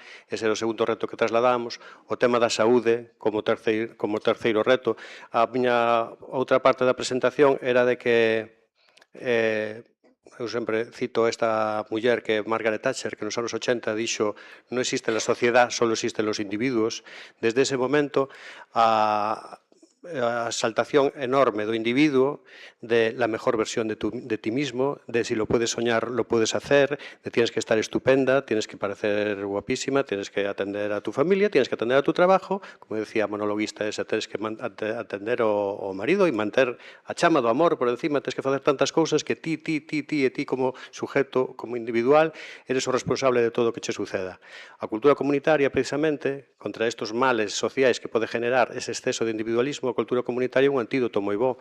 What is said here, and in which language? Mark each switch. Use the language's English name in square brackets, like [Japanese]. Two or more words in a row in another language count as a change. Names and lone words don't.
[Galician] Ese é o segundo reto que trasladamos. O tema da saúde como terceiro reto. A miña outra parte da presentación era de que eu sempre cito esta muller que é Margaret Thatcher, que nos anos 80 dixo non existe [Spanish] la sociedad, solo existen los individuos. [Galician] Desde ese momento a exaltación enorme do individuo, [Spanish] de la mejor versión de ti mismo, de si lo puedes soñar, lo puedes hacer, de tienes que estar estupenda, tienes que parecer guapísima, tienes que atender a tu familia, tienes que atender a tu trabajo, como decía a monologuista ese, tienes que atender [Galician] ao marido e manter a chama do amor por encima, [Spanish] tienes que facer tantas cousas que ti como sujeto, como individual, eres [Galician] o responsable de todo o que che suceda. A cultura comunitaria, precisamente, contra estes males sociais que pode generar ese exceso de individualismo, a cultura comunitaria é un antídoto moi bo.